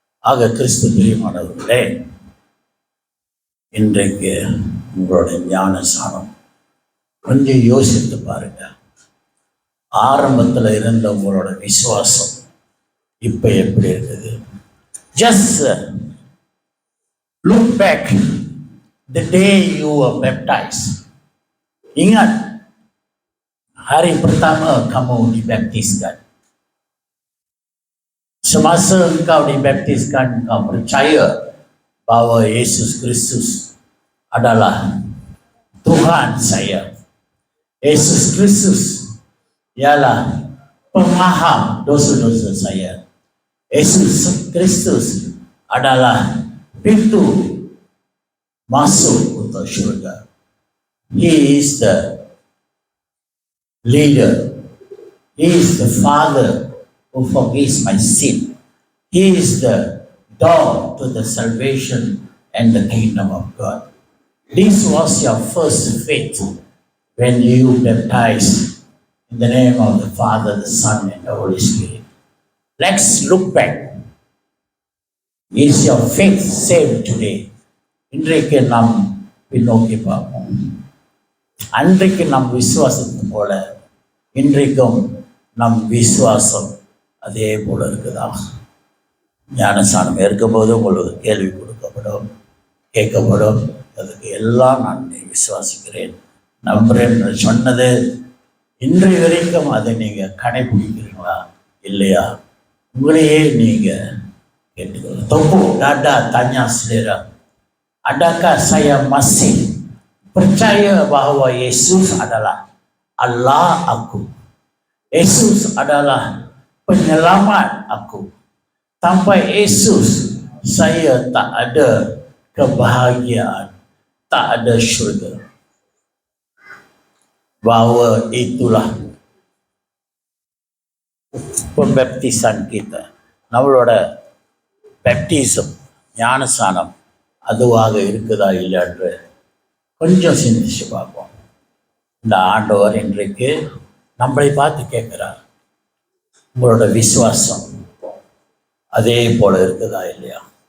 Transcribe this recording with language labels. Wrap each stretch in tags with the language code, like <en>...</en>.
<ta>ஆக கிறிஸ்து பிரியமானவர்களே, இன்றைக்கு உங்களுடைய ஞானசானம் கொஞ்சம் யோசித்து பாருங்க. ஆரம்பத்தில் இருந்த உங்களோட விசுவாசம் இப்ப எப்படி இருக்குது?</ta> <en>Just look back the day you were baptized.</en> <ms>Ingat hari pertama kamu dibaptiskan. Semasa engkau dibaptiskan, engkau percaya bahwa Yesus Kristus adalah Tuhan saya. Yesus Kristus ialah pemaham dosa-dosa saya. Yesus Kristus adalah pintu masuk untuk syurga.</ms> <en>He is the leader. He is the Father who forgives my sin. He is the door to the salvation and the kingdom of God. This was your first faith when you baptized in the name of the Father, the Son, and the Holy Spirit. Let's look back. Is your faith saved today?</en> <ta>இன்றைக்கு நாம் பின்னோக்கி பார்ப்போம். அன்றைக்கு நம் விசுவாசத்து போல இன்றைக்கும் நம் விசுவாசம் அதே போல இருக்குதா? ஞானஸ்நானம் இருக்கும்போது உங்களுக்கு கேள்வி கொடுக்கப்படும், கேட்கப்படும். அதுக்கு எல்லாம் நான் விசுவாசிக்கிறேன், நம்புறேன் சொன்னது இன்றைய வரைக்கும் அதை நீங்க கடைபிடிக்கிறீங்களா இல்லையா? உங்களையே நீங்க கேட்டுக்கணும்.</ta> <ms>Topo dada tanya saudara, adakah saya masih percaya bahwa Yesus adalah Allah aku? Yesus adalah penyelamat aku. Tanpa Yesus saya tak ada kebahagiaan, tak ada syurga. Bahwa itulah pembaptisan kita.</ms> <ta>நம்மளோட பேப்டிசம் ஞானஸ்நானம் அதுவாக இருக்குதா இல்லைன்று கொஞ்சம் சிந்திச்சு பார்ப்போம். இந்த ஆண்டவர் இன்றைக்கு நம்மளை பார்த்து கேட்கிறார், உங்களோட விசுவாசம் அதே போல இருக்குதா இல்லையா?</ta>